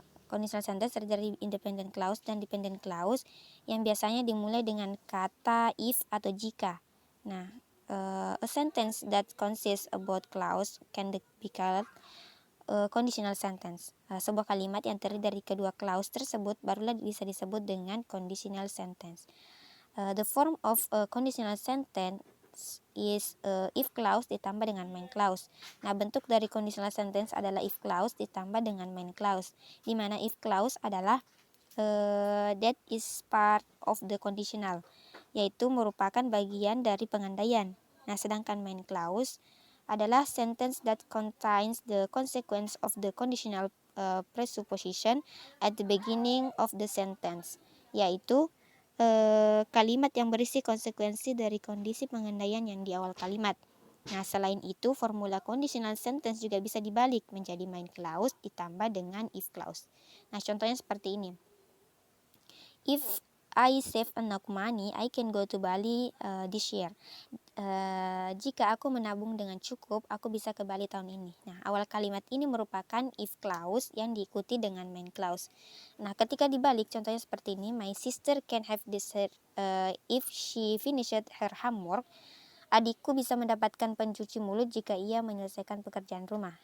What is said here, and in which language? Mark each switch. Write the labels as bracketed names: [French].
[Indonesian] Conditional sentence terdiri dari independent clause dan dependent clause yang biasanya dimulai dengan kata if atau jika. [English] Nah, a sentence that consists of both clause can be called conditional sentence. [Indonesian] Sebuah kalimat yang terdiri dari kedua clause tersebut barulah bisa disebut dengan conditional sentence. [English] The form of a conditional sentence is if clause [Indonesian] ditambah dengan [English] main clause. [Indonesian] Nah, bentuk dari conditional sentence adalah if clause ditambah dengan main clause, di mana if clause adalah [English] that is part of the conditional, [Indonesian] yaitu merupakan bagian dari pengandaian. Nah, sedangkan main clause adalah [English] sentence that contains the consequence of the conditional presupposition at the beginning of the sentence, [Indonesian] yaitu kalimat yang berisi konsekuensi dari kondisi pengandaian yang di awal kalimat. Nah, selain itu, formula conditional sentence juga bisa dibalik menjadi main clause ditambah dengan if clause. Nah, contohnya seperti ini. [English] If I save enough money, I can go to Bali this year. [Indonesian] Jika aku menabung dengan cukup, aku bisa ke Bali tahun ini. Nah, awal kalimat ini merupakan if clause yang diikuti dengan main clause. Nah, ketika dibalik, contohnya seperti ini. [English] My sister can have dessert if she finished her homework. [Indonesian] Adikku bisa mendapatkan pencuci mulut jika ia menyelesaikan pekerjaan rumah.